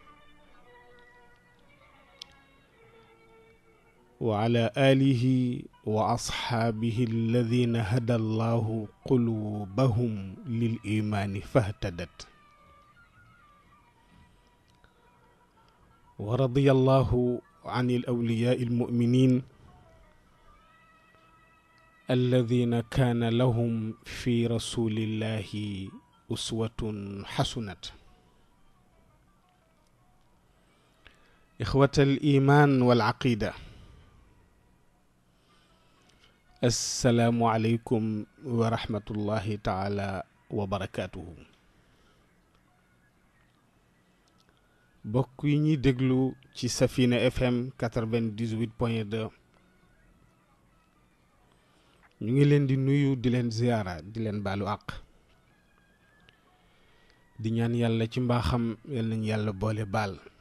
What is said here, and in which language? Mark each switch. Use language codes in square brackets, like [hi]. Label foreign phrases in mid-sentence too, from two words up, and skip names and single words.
[ar] وعلى آله وأصحابه الذين هدى الله قلوبهم للإيمان فاهتدت، ورضي الله عن الأولياء المؤمنين الذين كان لهم في رسول الله أسوة حسنة. إخوة الإيمان والعقيدة، السلام عليكم ورحمة الله تعالى وبركاته. [wo] bokk yi ñuy déglu ci Safina FM 98.2 ñu ngi leen di nuyu di leen ziyaara di leen baalu àq di ñaan yàlla ci mbaaxam yal nañu yàlla boole baal